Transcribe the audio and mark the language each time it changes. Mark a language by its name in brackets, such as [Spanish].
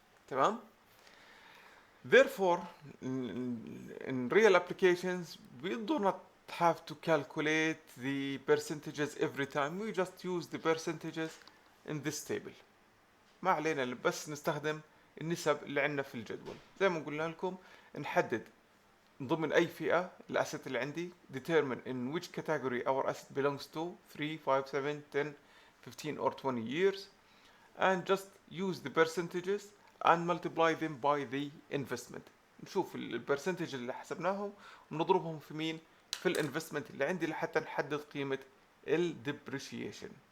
[Arabic] تمام? [English] Therefore, in real applications, we do not have to calculate the percentages every time. We just use the percentages in this table. [Arabic] ما علينا بس نستخدم النسب اللي عندنا في الجدول. زي ما قلنا لكم نحدد ضمن أي فئة الأسيت اللي عندي, [English] determine in which category our asset belongs to, 3, 5, 7, 10, 15 or 20 years, and just use the percentages and multiply them by the investment. [Arabic] نشوف البرسنتج اللي حسبناهم ونضربهم في مين؟ في الانفستمنت اللي عندي لحتى نحدد قيمة الديبريشيشن.